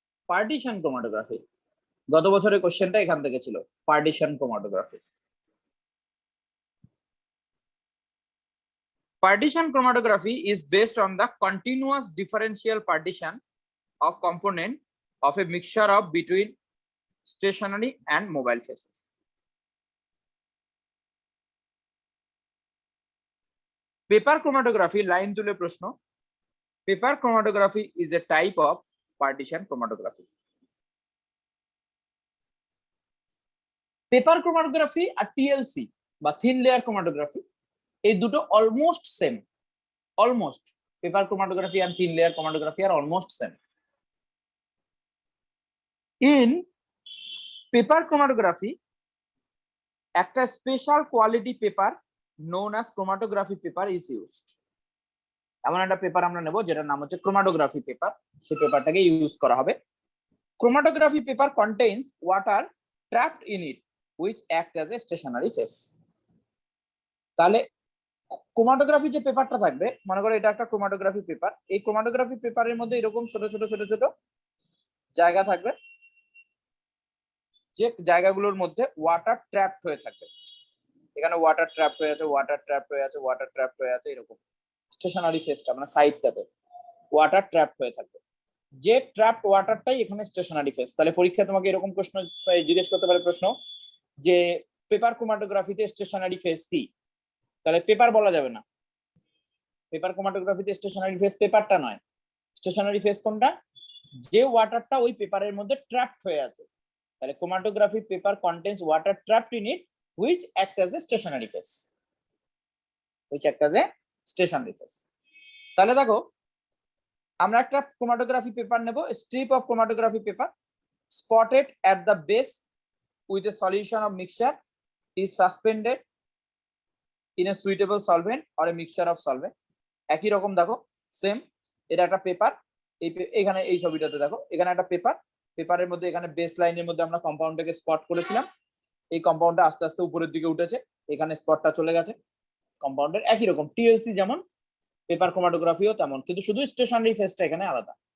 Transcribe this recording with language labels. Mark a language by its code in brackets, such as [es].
[bn] Partition chromatography গত বছরের কোশ্চেনটা এখান থেকে ছিল, partition chromatography. [en] Partition chromatography is based on the continuous differential partition of component of a mixture of between stationary and mobile phases. [bn] Paper chromatography line তুলে প্রশ্ন, [en] Paper chromatography is a type of partition chromatography. [bn] Paper chromatography আর TLC বা thin layer chromatography এই দুটো almost same. [en] Almost paper chromatography and thin layer chromatography are almost same. In paper chromatography, একটা special quality paper known as chromatography paper is used. [bn] এমন একটা paper আমরা নেব যেটার নাম হচ্ছে ক্রোমাটোগ্রাফি পেপার, সেই পেপারটাকে ইউজ করা হবে। [en] Chromatography paper contains water trapped in it which act as a stationary phase. [bn] তাহলে ক্রোমাটোগ্রাফি যে পেপারটা থাকবে, মনে করো এটা একটা ক্রোমাটোগ্রাফি পেপার, এই ক্রোমাটোগ্রাফি পেপারের মধ্যে এরকম ছোট ছোট ছোট ছোট জায়গা থাকবে, যে জায়গাগুলোর মধ্যে ওয়াটার ট্র্যাপড হয়ে থাকবে। এখানে ওয়াটার ট্র্যাপড হয়ে আছে, ওয়াটার ট্র্যাপড হয়ে আছে, ওয়াটার ট্র্যাপড হয়ে আছে, এরকম স্টেশনারি ফেসটা মানে সাইডটাতে ওয়াটার ট্র্যাপড হয়ে থাকবে। যে ট্র্যাপড ওয়াটারটাই এখানে স্টেশনারি ফেস। তাহলে পরীক্ষা তোমাকে এরকম প্রশ্ন জিজ্ঞেস করতে পারে, প্রশ্ন যে পেপার ক্রোমাটোগ্রাফিতে স্টেশনারি ফেস কি? তাহলে পেপার বলা যাবে না। পেপার ক্রোমাটোগ্রাফিতে স্টেশনারি ফেস পেপারটা নয়, স্টেশনারি ফেস কোনটা? যে ওয়াটারটা ওই পেপারের মধ্যে ট্র্যাপড হয়ে আছে। তাহলে [en] Chromatography paper contains water trapped in it which act as a stationary phase, which act as a stationary phase. [bn] তাহলে দেখো আমরা একটা ক্রোমাটোগ্রাফি পেপার নেব, [en] Strip of chromatography paper spotted at the base with a solution of mixture is suspended in a suitable solvent or a mixture of solvent. [bn] একই রকম দেখো same, এটা একটা পেপার, এখানে এই ছবিটাতে দেখো এখানে একটা পেপার, পেপারের মধ্যে এখানে বেস লাইনের মধ্যে আমরা কম্পাউন্ডটাকে স্পট করেছিলাম, এই কম্পাউন্ডটা আস্তে আস্তে উপরের দিকে উঠেছে, এখানে স্পটটা চলে গেছে কম্পাউন্ডের। একই রকম টিএলসি যেমন, পেপার ক্রোমাটোগ্রাফিও তেমন, কিন্তু শুধু স্টেশনারি ফেসটা এখানে আলাদা।